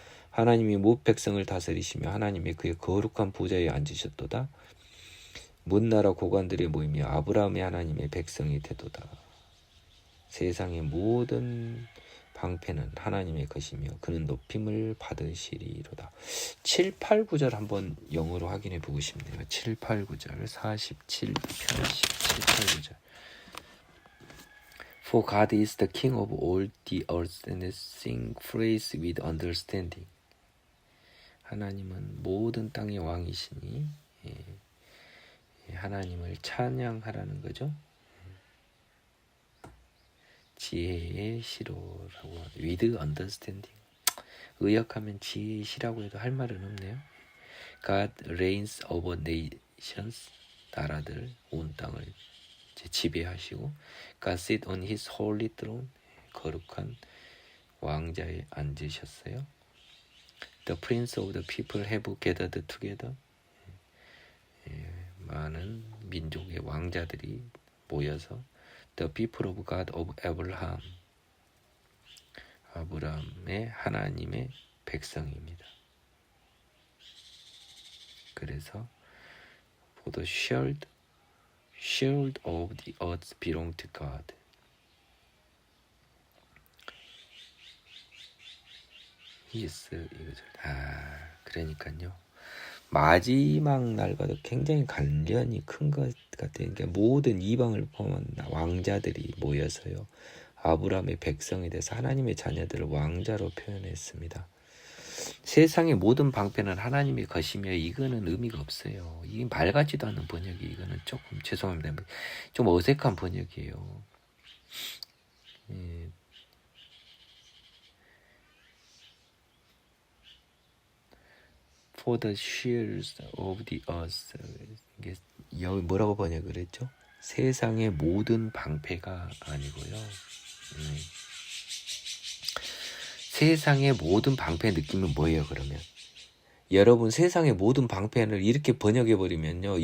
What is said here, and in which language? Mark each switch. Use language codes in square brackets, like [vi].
[ko] 하나님이 뭇 백성을 다스리시며 하나님이 그의 거룩한 보좌에 앉으셨도다. 문나라 고관들이 모이며 아브라함의 하나님의 백성이 되도다. 세상의 모든 방패는 하나님의 것이며 그는 높임을 받으시리로다. 7, 8, 9절 한번 영어로 확인해 보고 싶네요. 7, 8, 9절 47편 17, 8, 9절 [en] For God is the King of all the earth and sing praise with understanding. [ko] 하나님은 모든 땅의 왕이시니 하나님을 찬양하라는 거죠. 지혜의 시로라고 [en] with understanding. [ko] 의역하면 지혜의 시라고 해도 할 말은 없네요. [en] God reigns over nations. [ko] 나라들 온 땅을 지배하시고 [en] God sit on his holy throne. [ko] 거룩한 왕자에 앉으셨어요. [en] The prince of the people have gathered together. [ko] 많은 민족의 왕자들이 모여서 [en] The people of God of Abraham. [ko] 아브라함의 하나님의 백성입니다. 그래서 [en] For the shield of the earth belong to God. [ko] 이거죠. 그러니까요. 마지막 날과도 굉장히 관련이 큰 것 같아요. 그러니까 모든 이방을 포함한 왕자들이 모여서요. 아브라함의 백성에 대해서 하나님의 자녀들을 왕자로 표현했습니다. 세상의 모든 방패는 하나님의 것이며 이거는 의미가 없어요. 이게 말 같지도 않은 번역이 이거는 조금 죄송합니다. 좀 어색한 번역이에요. [en] For the shields of the earth. [ko] 이게 여기 뭐라고 번역을 했죠? 세상의 모든 방패가 아니고요. 세상의 모든 방패 느낌은 뭐예요, 그러면? 여러분, 세상의 모든 방패를 이렇게 번역해버리면요.